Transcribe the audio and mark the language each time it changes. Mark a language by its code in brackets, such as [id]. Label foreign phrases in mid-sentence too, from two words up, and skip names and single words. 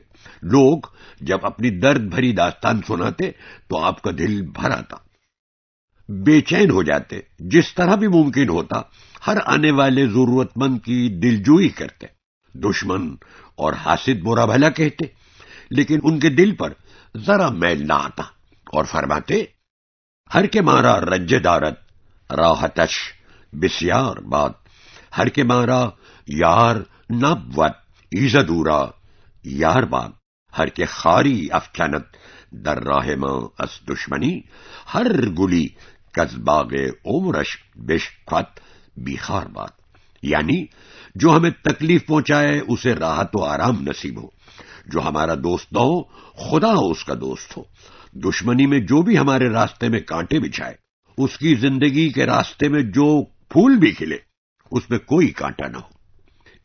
[ur] لوگ جب اپنی درد بھری داستان سناتے تو آپ کا دل بھر آتا، بے چین ہو جاتے، جس طرح بھی ممکن ہوتا ہر آنے والے ضرورت مند کی دلجوئی کرتے۔ دشمن اور حاسد برا بھلا کہتے، لیکن ان کے دل پر ذرا میل نہ آتا، اور فرماتے، [fa] ہر کے مارا رج دارت راحتش بسیار بات، ہر کے مارا یار نبوت ایزدورا یار باد، ہر کے خاری افکنت در راہ ما از دشمنی، ہر گلی کز باغ عمرش بشکت بیخار باد۔ [ur] یعنی جو ہمیں تکلیف پہنچائے اسے راحت و آرام نصیب ہو، جو ہمارا دوست نہ ہو خدا اس کا دوست ہو، دشمنی میں جو بھی ہمارے راستے میں کانٹے بچھائے اس کی زندگی کے راستے میں جو پھول بھی کھلے اس میں کوئی کانٹا نہ ہو۔